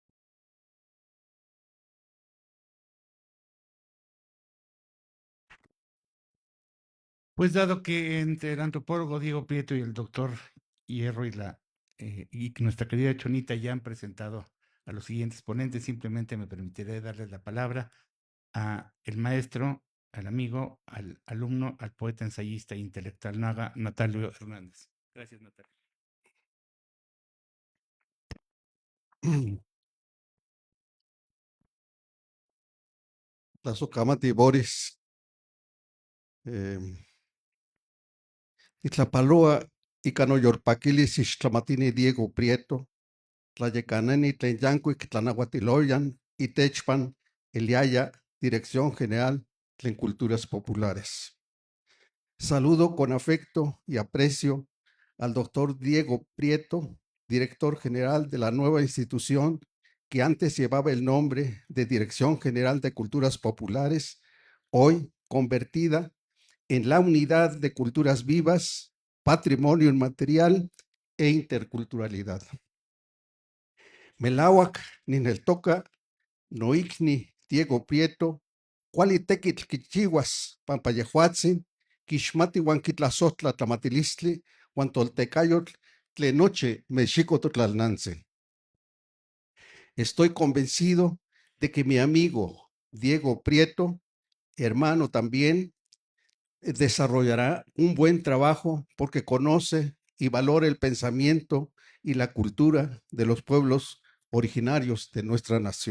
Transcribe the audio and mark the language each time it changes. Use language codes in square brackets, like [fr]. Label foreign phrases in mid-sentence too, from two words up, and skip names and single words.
[es] Pues dado que entre el antropólogo Diego Prieto y el doctor Hierro y nuestra querida Chonita ya han presentado a los siguientes ponentes, simplemente me permitiré darles la palabra a el maestro, al amigo, al alumno, al poeta, ensayista e intelectual Natalio Hernández. Gracias, Natalio. [nah] Tlazocamati Boris, Itlapaloa, Icano Yorpaquilis, Ixtlamatini Diego Prieto, Tlayecanani, Tlenyanqui, Tlanahuatiloyan, Itechpan, Eliaya, [es] Dirección General de Culturas Populares. Saludo con afecto y aprecio al doctor Diego Prieto, director general de la nueva institución que antes llevaba el nombre de Dirección General de Culturas Populares, hoy convertida en la Unidad de Culturas Vivas, Patrimonio Inmaterial e Interculturalidad. [nah] Melawak, Nineltoca, Noicni, Diego Prieto, Cualitequitl Quichihuas, Pampayehuatzin, Quixmati Huanquitlazotla Tlamatilistli, Huantoltecayotl, Tlenoche, Mexicototlalnanse. [es] Estoy convencido de que mi amigo Diego Prieto, hermano también, desarrollará un buen trabajo porque conoce y valora el pensamiento y la cultura de los pueblos originarios de nuestra nación.